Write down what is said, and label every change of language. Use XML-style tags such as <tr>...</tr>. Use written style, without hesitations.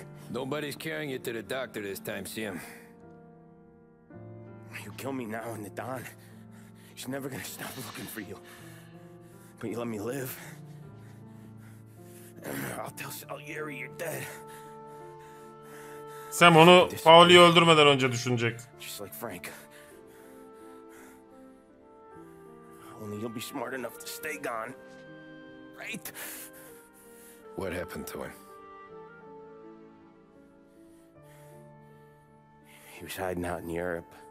<en>Nobody's carrying you to the doctor this time, Sam. You kill me now in the dawn. She's never gonna stop looking for you. But you let me live. I'll tell Salieri you're dead.</en> <tr>Sam onu Pauli'yi öldürmeden önce düşünecek.</tr> <en>Just like Frank. Only you'll be smart enough to stay gone. Right? What happened to him? He was hiding out in Europe.</en>